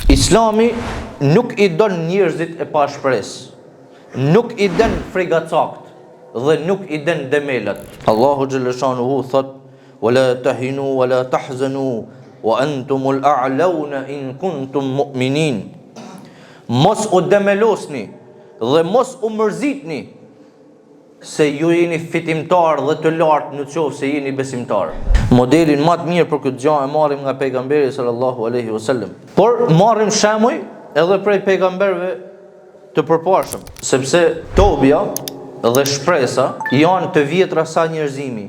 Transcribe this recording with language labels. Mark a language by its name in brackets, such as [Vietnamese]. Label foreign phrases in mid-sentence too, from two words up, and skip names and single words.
[Albanian] Islami nuk I don njerëzit e pa shpresë, nuk I den frigacakt dhe nuk I den demelat. Allahu xhaleshanuhu thot: [Arabic] "ولا تهنوا ولا تحزنوا وأنتم الأعلون إن كنتم مؤمنين." [Albanian] Mos u demelosni dhe mos u mërzitni se ju jeni fitimtar dhe të lartë në qoftë se jeni besimtar. Modelin më të mirë për këtë gjë e marrim nga pejgamberi [Arabic] صلى الله عليه وسلم. [Albanian] Por marrim shembuj edhe prej pejgamberëve të përparshëm, sepse tobja dhe shpresa janë të vjetra sa njerëzimi.